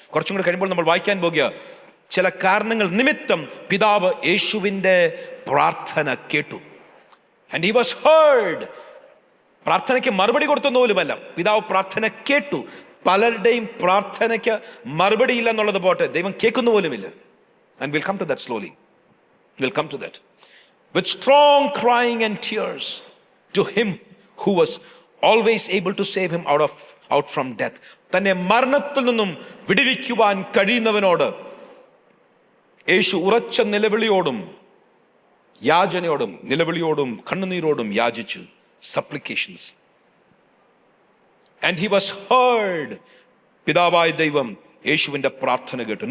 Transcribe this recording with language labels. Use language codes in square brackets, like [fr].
[ml] കുറച്ചും കൂടി കഴിയുമ്പോൾ നമ്മൾ വായിക്കാൻ പോകുക, ചില കാരണങ്ങൾ നിമിത്തം പിതാവ് യേശുവിൻ്റെ പ്രാർത്ഥന കേട്ടു. [en] And he was heard. [ml] പ്രാർത്ഥനയ്ക്ക് മറുപടി കൊടുത്തൊന്നു പോലുമല്ല, പിതാവ് പ്രാർത്ഥന കേട്ടു. പലരുടെയും പ്രാർത്ഥനയ്ക്ക് മറുപടി ഇല്ല എന്നുള്ളത് പോട്ടെ, ദൈവം കേൾക്കുന്ന പോലുമില്ല. [en] And we'll come to that slowly. We'll come to that. With strong crying and tears to him who was always able to save him out from death. [ml] തന്നെ മരണത്തിൽ നിന്നും വിടുവിക്കുവാൻ കഴിയുന്നവനോട് യേശു ഉറച്ച നിലവിളിയോടും യാചനയോടും നിലവിളിയോടും കണ്ണുനീരോടും യാചിച്ചു. Supplications. [en] And he was heard. [ml] പിതാവായ ദൈവം യേശുവിൻ്റെ പ്രാർത്ഥന കേട്ടു.